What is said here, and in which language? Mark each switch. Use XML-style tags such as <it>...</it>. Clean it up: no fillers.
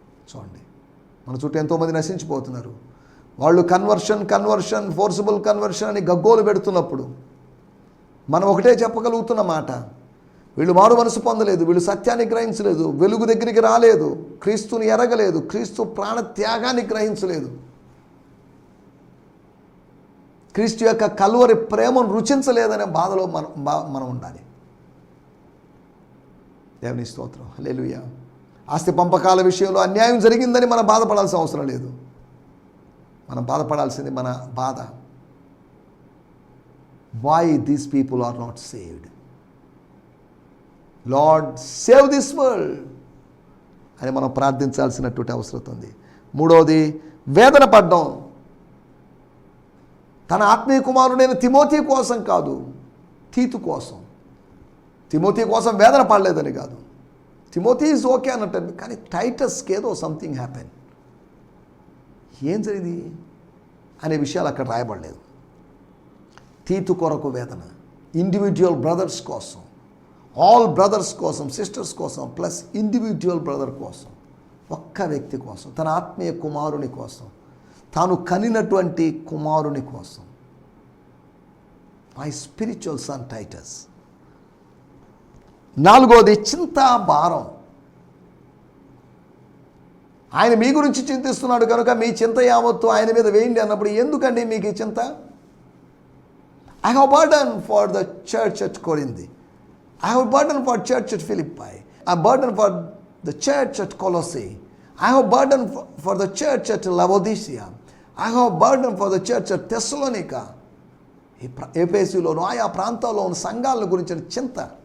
<te>చూడండి, మన చుట్టూ ఎంతోమంది నశించిపోతున్నారు. వాళ్ళు కన్వర్షన్ ఫోర్సిబుల్ కన్వర్షన్ అని గగ్గోలు పెడుతున్నప్పుడు మనం ఒకటే చెప్పగలుగుతున్న మాట, వీళ్ళు మారు మనసు పొందలేదు, వీళ్ళు సత్యాన్ని గ్రహించలేదు, వెలుగు దగ్గరికి రాలేదు, క్రీస్తుని ఎరగలేదు, క్రీస్తు ప్రాణ త్యాగాన్ని గ్రహించలేదు, క్రీస్తు యొక్క కల్వరి ప్రేమను రుచించలేదనే బాధలో మనం ఉండాలి. దేవుని స్తోత్రం, హల్లెలూయా. ఆస్తి పంపకాల విషయంలో అన్యాయం జరిగిందని మనం బాధపడాల్సిన అవసరం లేదు. మనం బాధపడాల్సింది మన బాధ,</te> <en>why these people are not saved. Lord, save this world</en> <te>అని మనం ప్రార్థించాల్సినటువంటి అవసరం ఉంది. మూడవది, వేదన పడ్డం. తన ఆత్మీయ కుమారుడైన తిమోతి కోసం కాదు, తీతు కోసం. తిమోతి కోసం వేదన పడలేదని కాదు, తిమోతి</te> <en>is okay</en> <te>అన్నట్టు, కానీ టైటస్కి ఏదో</te> <en>Something happen.</en> <te>ఏం జరిగింది అనే విషయాలు అక్కడ రాయబడలేదు. తీతు కొరకు వేదన, ఇండివిజువల్ బ్రదర్స్ కోసం, ఆల్ బ్రదర్స్ కోసం, సిస్టర్స్ కోసం, ప్లస్ ఇండివిజువల్ బ్రదర్ కోసం, ఒక్క వ్యక్తి కోసం, తన ఆత్మీయ కుమారుని కోసం, తాను కనినటువంటి కుమారుని కోసం.</te> <en>My spiritual son Titus.</en> <te>నాలుగోది, చింత భారం. ఆయన మీ గురించి చింతిస్తున్నాడు కనుక మీ చింత యావత్తు ఆయన మీద వేయండి అన్నప్పుడు, ఎందుకండి మీకు ఈ చింత?</te> <en>I have a burden for the church at Corinth. I have a burden for church at Philippi. A burden for the church at Colossae. I have a burden for the church at Laodicea. I have a burden for the church at Thessalonica.</en> <te>ఎఫెసీలోను ఆయా ప్రాంతాల్లో ఉన్న సంఘాల గురించిన చింత.</te>